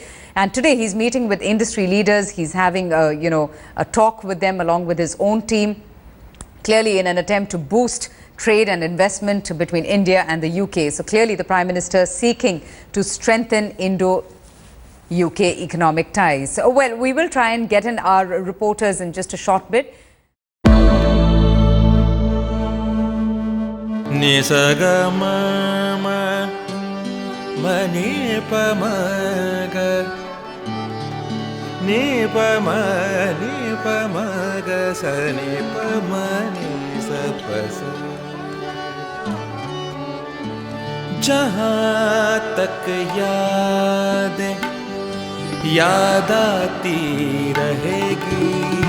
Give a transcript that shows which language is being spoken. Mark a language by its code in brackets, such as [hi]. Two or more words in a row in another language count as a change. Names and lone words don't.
[en] And today he's meeting with industry leaders. He's having a talk with them along with his own team, clearly in an attempt to boost trade and investment between India and the UK. So clearly the Prime Minister seeking to strengthen Indo-UK economic ties. So, well, we will try and get in our reporters in just a short bit. [hi] Ni pa ma ga sa ni pa ma ni sa pa sa जहाँ तक यादें याद आती रहेगी